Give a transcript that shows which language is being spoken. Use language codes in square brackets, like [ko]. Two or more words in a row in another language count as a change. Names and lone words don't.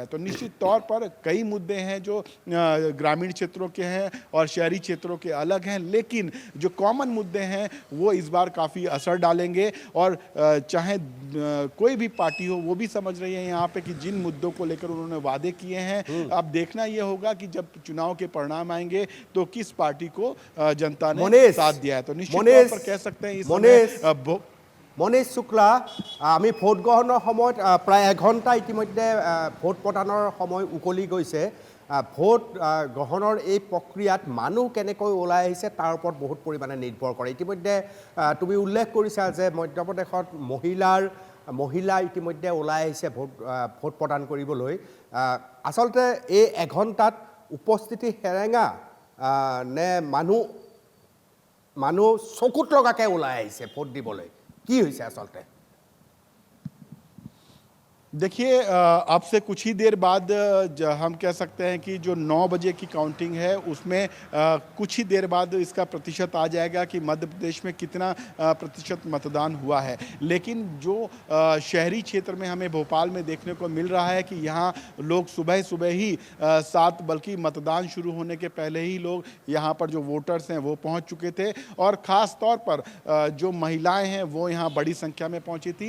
[hi] तो निश्चित तौर पर कई मुद्दे हैं जो ग्रामीण क्षेत्रों के हैं और शहरी क्षेत्रों के अलग हैं, लेकिन जो कॉमन मुद्दे हैं वो इस बार काफ़ी असर डालेंगे और चाहे कोई भी पार्टी हो वो भी समझ रही है यहाँ पे कि जिन मुद्दों को लेकर उन्होंने वादे किए हैं अब देखना ये होगा कि जब चुनाव के परिणाम आएंगे तो किस पार्टी को जनता ने साथ दिया है। तो निश्चित तौर पर कह सकते हैं इस समय [as] মনীষ শুক্লা, আমি ভোট গ্ৰহণৰ সময়ত প্ৰায় এঘণ্টা ইতিমধ্যে ভোট প্ৰদানৰ সময় উকলি গৈছে। ভোট গ্ৰহণৰ এই প্ৰক্ৰিয়াত মানুহ কেনেকৈ ওলাই আহিছে তাৰ ওপৰত বহুত পৰিমাণে নিৰ্ভৰ কৰে। ইতিমধ্যে তুমি উল্লেখ কৰিছা যে মধ্যপ্ৰদেশত মহিলা ইতিমধ্যে ওলাই আহিছে ভোট প্ৰদান কৰিবলৈ। আচলতে এই এঘণ্টাত উপস্থিতি সেৰেঙা নে মানুহ চকুত লগাকৈ ওলাই আহিছে ভোট দিবলৈ, কি হৈছে আচলতে? [hi] देखिए, अब से कुछ ही देर बाद हम कह सकते हैं कि जो 9 बजे की काउंटिंग है उसमें कुछ ही देर बाद इसका प्रतिशत आ जाएगा कि मध्य प्रदेश में कितना प्रतिशत मतदान हुआ है। लेकिन जो शहरी क्षेत्र में हमें भोपाल में देखने को मिल रहा है कि यहाँ लोग सुबह सुबह ही 7 बल्कि मतदान शुरू होने के पहले ही लोग यहाँ पर जो वोटर्स हैं वो पहुँच चुके थे और ख़ास तौर पर जो महिलाएँ हैं वो यहाँ बड़ी संख्या में पहुँची थी।